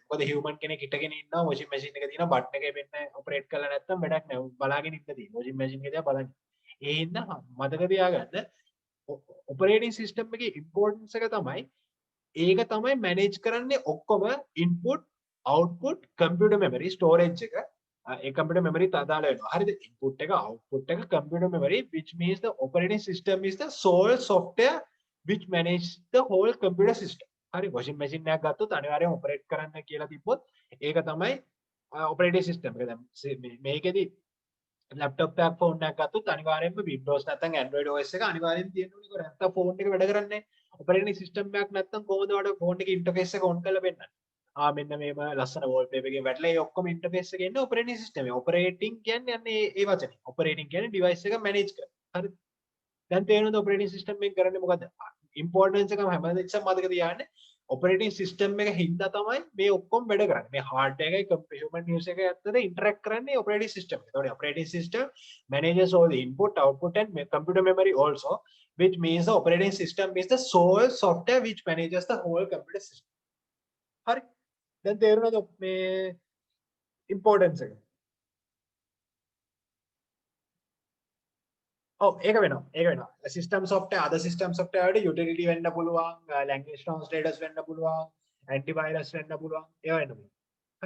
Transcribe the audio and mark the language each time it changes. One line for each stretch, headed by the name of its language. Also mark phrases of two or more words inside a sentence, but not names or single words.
Sinhala: මොකද හියුමන් කෙනෙක් හිටගෙන ඉන්නවා
English: washing machine
Sinhala: එක තියෙනවා බටන් එකේ වෙන්න ඔපරේට් කරලා නැත්නම් වැඩක් නැහැ බලාගෙන ඉන්න තියෙන්නේ
English: washing machine
Sinhala: එක දිහා බලන්න ඒ හින්දා මතක තියාගන්න
English: operating system
Sinhala: එකේ ඉම්පෝර්ටන්ස් එක තමයි ඒක තමයි මැනේජ් කරන්නේ ඔක්කොම
English: input output computer memory storage
Sinhala: එක ඒ කම්පියුටර් මෙමරිත් අදාළ වෙනවා හරිද ඉන්පුට් එක අවුට්පුට් එක
English: computer memory which means the operating system is the sole software which manage the whole computer system
Sinhala: හරි
English: washing machine
Sinhala: එකක් ගත්තොත් අනිවාර්යයෙන් ඔපරේට් කරන්න කියලා තිබ්බොත් ඒක තමයි
English: operating system
Sinhala: එක දැන් මේකෙදි ලැප්ටොප් එකක් ෆෝන් එකක් ගත්තොත් අනිවාර්යෙන්ම Windows නැත්නම් Android OS එක අනිවාර්යෙන් තියෙන්න ඕනේ. ඒක නැත්නම් ෆෝන් එක වැඩ කරන්නේ
English: operating system
Sinhala: එකක් නැත්නම් කොහොමද ඔයාලට ෆෝන් එකේ ඉන්ටර්ෆේස් එක ඔන් කරලා පෙන්නන්නේ? මෙන්න මේම ලස්සන වෝල්පේපර් එකකින් වැටලා ඒ ඔක්කොම ඉන්ටර්ෆේස් එකේ ඉන්නේ
English: operating system
Sinhala: එක. ඔපරේටින් කියන්නේ යන්නේ ඒ වචනේ. ඔපරේටින් කියන්නේ ඩිවයිස් එක මැනේජ් කරන. හරිද? දැන් තේරෙනවද
English: operating system
Sinhala: එක කරන්නේ මොකද්ද? ඉම්පෝර්ටන්ස් එක හැමදේම මතක තියාගන්න.
English: operating system
Sinhala: එක හින්දා තමයි මේ ඔක්කොම වැඩ කරන්නේ. මේ හાર્ඩ්වෙයාර් එකයි
English: human use
Sinhala: එකයි අතර ඉන්ටරැක්ට් කරන්නේ
English: operating system
Sinhala: එක.
English: ඒතකොට operating system manages all the input, output and computer memory also, which means the operating system is the sole software which manages the whole computer system.
Sinhala: හරි. දැන් තේරුණාද මේ ඉම්පෝර්ටන්ස් එක? ඒක වෙනවා
English: system software
Sinhala: අද
English: system software
Sinhala: වලට utility වෙන්න පුළුවන්,
English: language translators
Sinhala: වෙන්න පුළුවන්, antivirus වෙන්න පුළුවන්, ඒවා වෙන්න පුළුවන්. හරි.